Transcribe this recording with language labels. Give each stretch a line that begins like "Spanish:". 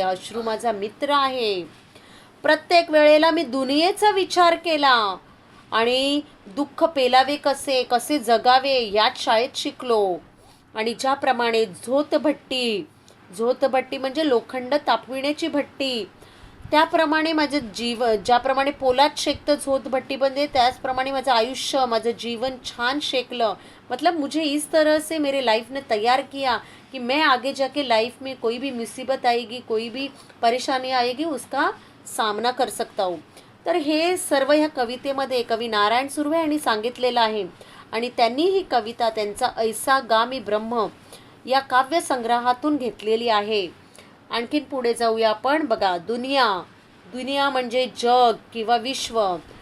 Marathi: अश्रू माझा मित्र आहे. प्रत्येक वेळेला मी दुनियेचा विचार केला आणि दुःख पेलावे कसे, कसे जगावे याच शाळेत शिकलो. आणि ज्याप्रमाणे झोतभट्टी झोतभट्टी म्हणजे लोखंड तापविण्याची भट्टी. त्याप्रमाणे माझं ज्याप्रमाणे पोलाद शेकतं झोतभट्टी बनते, त्याचप्रमाणे माझं आयुष्य, माझं जीवन छान शेकलं.
Hindi: मतलब मुझे इस तरह से मेरे लाइफ ने तैयार किया कि मैं आगे जाके लाइफ में कोई भी मुसीबत आएगी, कोई भी परेशानी आएगी, उसका सामना कर सकता हूँ.
Marathi: तर हे सर्व ह्या कवितेमध्ये कवी नारायण सुर्वे यांनी सांगितलेलं आहे. आणि त्यांनी ही कविता त्यांचा ऐसा गा मी ब्रह्म या काव्यसंग्रहातून घेतलेली आहे. आणखीन पुढे जाऊया आपण. बघा, दुनिया. दुनिया म्हणजे जग किंवा विश्व.